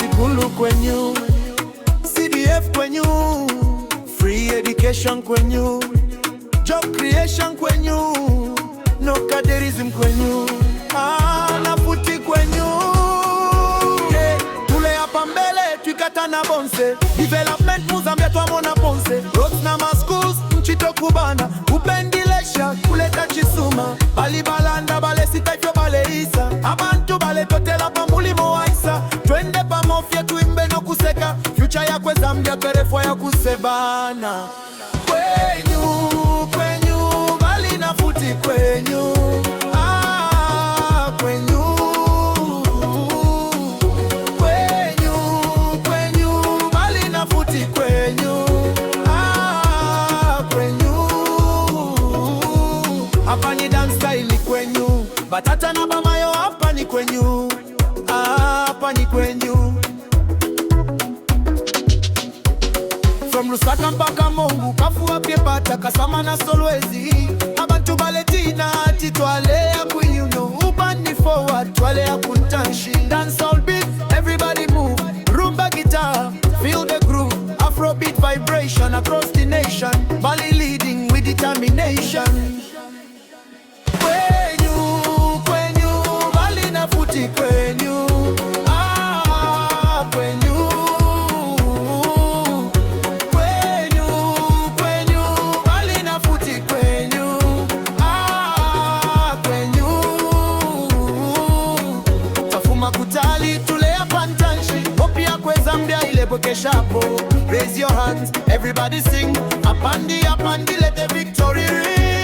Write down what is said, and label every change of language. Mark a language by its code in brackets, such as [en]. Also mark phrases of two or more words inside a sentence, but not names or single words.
[bem] Skulu kwenyu, CDF kwenyu, [en] free education [bem] kwenyu, [en] job creation [bem] kwenyu, [en] no caderism [bem] kwenyu, na futi kwenyu. Tule hapa mbele twikata na bonse, development Muzambia twamona ponse, roads na schools nchito kubana, upendilesha kuleta chisuma, bali balanda bale sitaifyo bale isa, abantu bale totela pa mulimo waisa, twende pa mofya tuimbe no kuseka, future ya kwe Zambia kerefwa ya kusebana. Kwenyu, bali na futi kwenyu, kwenyu. Kwenyu, bali na futi kwenyu, kwenyu. Hapa ni [en] dance style [bem] kwenyu, batata na bamayo hapa ni kwenyu, hapa ni kwenyu. From Lusaka mpaka Mongu, Kafua Pata, Kasama na Solwezi, abantu baletina ati twale ya kuyuno, ubani forward twale ya kuntanshi. [en] Dance all beat, everybody move, rumba guitar, feel the groove, Afrobeat vibration across the nation, Bali leading with determination. [bem] Kwenyu, bali na futi kwenyu, kwenyu. Kwenyu, bali na futi kwenyu, kwenyu. Tafuma kutali tule ya pantanshi, opia kwe Zambia ile bokeshapo. [en] Raise your hands, everybody sing, apandi, let the victory ring.